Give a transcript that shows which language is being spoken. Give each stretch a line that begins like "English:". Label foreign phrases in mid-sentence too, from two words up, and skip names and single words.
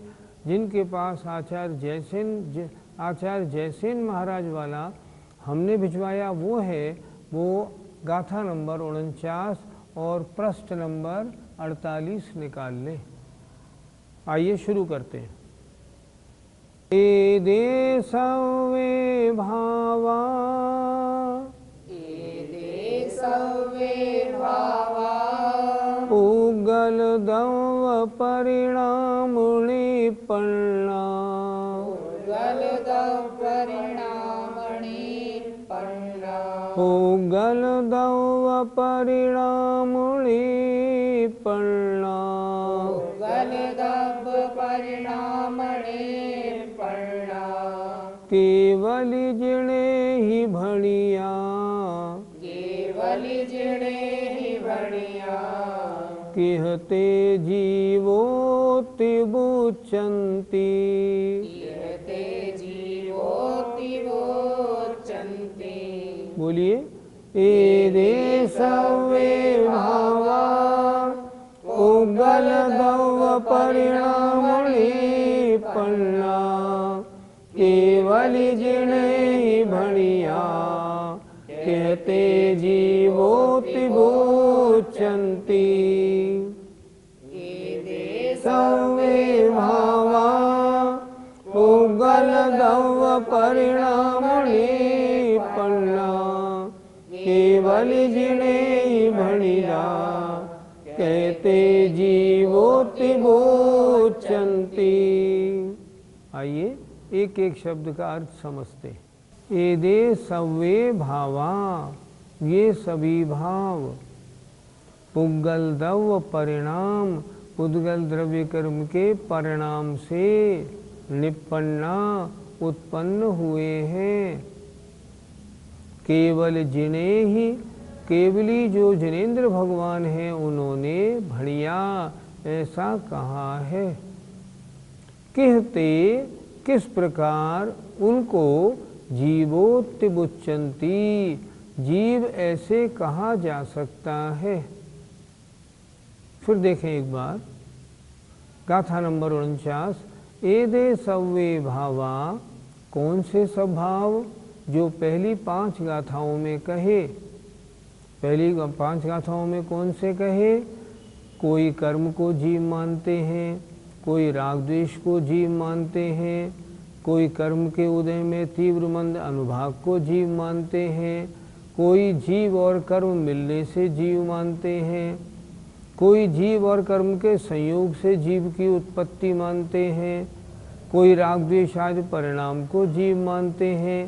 Hindi: जिनके पास आचार्य जयसेन महाराज वाला हमने भिजवाया वो है, वो गाथा नंबर 49 और पृष्ठ नंबर 48 निकाल लें। आइए शुरू करते हैं।
Prakrit languages: एदे सवे भावा, एदे सवे भावा, उगल दव परिणाम निपन्ना, उगल दव परिणाम निपन्ना, उगल दव परिणाम निपन्ना, उगल दव परिणाम निपन्ना, केवली जिणे ही भणिया, केवली जिणे ही भणिया, कहते जीवोति बुचंती, कहते जीवोति वोचन्ति।
Hindi: बोलिए।
Prakrit languages: एदे सवे भावा, उगल दव परिणाम निपन्ना, केवली जिणे ही भणिया, कहते जीवोति बुचंती। सवे भावा, उगल दव परिणाम निपन्ना, केवली जिणे ही भणिया, कहते जीवोति बुचंती।
Hindi: आइए एक एक शब्द का अर्थ समझते।
Prakrit languages: एदे सवे भावा,
Hindi: ये सभी भाव, पुद्गल द्रव्य परिणाम, पुद्गल द्रव्य कर्म के परिणाम से निपन्ना उत्पन्न हुए हैं। केवल जिने ही, केवली जो जिनेन्द्र भगवान हैं उन्होंने भणिया ऐसा कहा है। कहते किस प्रकार उनको जीवोत्तिबुच्चन्ति, जीव ऐसे कहा जा सकता है। फिर देखें एक बार गाथा नंबर 49।
Prakrit languages: एदे सवे भावा,
Hindi: कौन से सब भाव जो पहली 5 गाथाओं में कहे। पहली 5 गाथाओं में कौन से कहे? कोई कर्म को जीव मानते हैं, कोई राग द्वेष को जीव मानते हैं, कोई कर्म के उदय में तीव्र मंद अनुभाग को जीव मानते हैं, कोई जीव और कर्म मिलने से जीव मानते हैं, कोई जीव और कर्म के संयोग से जीव की उत्पत्ति मानते हैं, कोई राग द्वेष आदि परिणाम को जीव मानते हैं।